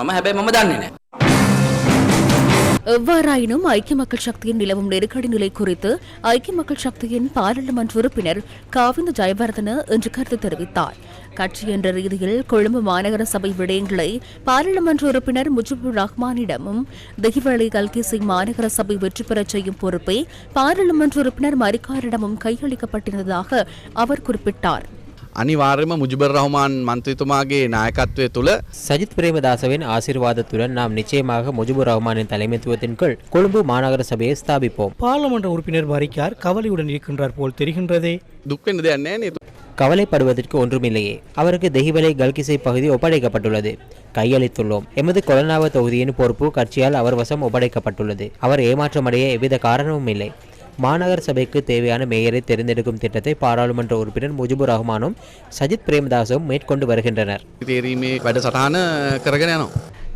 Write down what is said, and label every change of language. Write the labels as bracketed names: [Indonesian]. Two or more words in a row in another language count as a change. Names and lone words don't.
[Tamil] எவ்வாறாயினும் ஐக்கிய மக்கள் சக்தியின் நிலவும் நெருக்கடி நிலை குறித்து ஐக்கிய மக்கள் சக்தியின் பாராளுமன்ற உறுப்பினர் காவிந்த ஜெயவர்தன இன்று கருத்து தெரிவித்தார். கட்சி என்ற ரீதியில் கொழும்பு மாநகர சபை விடயங்களை பாராளுமன்ற உறுப்பினர் முஜிபுர் ரஹ்மானிடமும் தெஹிவளை கல்கிசி மாநகர சபை வெற்றி பெறச் செய்யும் பொறுப்பை பாராளுமன்ற உறுப்பினர் மரிக்காரிடமும் கையளிக்கப்பட்டிருந்ததாக அவர் குறிப்பிட்டார். [Sinhala] අනිවාර්යයෙන්ම මුජිබුර් රහ්මාන් මන්ත්‍රීතුමාගේ නායකත්වය තුළ [Tamil] சஜித் பிரேமதாசவின் ஆசீர்வாதத்துடன் நாம் நிச்சயமாக முஜிபுர் ரஹ்மானின் தலைமைத்துவத்தின் கீழ் கொழும்பு மாநகர சபையை ஸ்தாபிப்போம். பாராளுமன்ற உறுப்பினர் மரிக்கார் கவலையுடன் இருக்கின்றார் போல் தெரிகின்றதே. [Sinhala] දුක් වෙන්න දෙයක් නැහැ නේද? [Tamil] கவலைப்படுவதற்கு ஒன்றுமில்லையே. அவருக்கு தெஹிவளை கல்கிசை பகுதி ஒப்படைக்கப்பட்டுள்ளது. கையளித்துள்ளோம். எமது கொலனாவ தொகுதியின் பொறுப்பு கட்சியால் அவர் வசம் ஒப்படைக்கப்பட்டுள்ளது. அவர் ஏமாற்றமடைய எவ்வித காரணமும் இல்லை. மாநகர சபைக்கு தேவையான மேயரை தேர்ந்தெடுக்கும் திட்டத்தை பாராளுமன்ற உறுப்பினர் முஜிபுர் ரஹ்மானும் சஜித் பிரேமதாசும் மேற்கொண்டு வருகின்றனர்.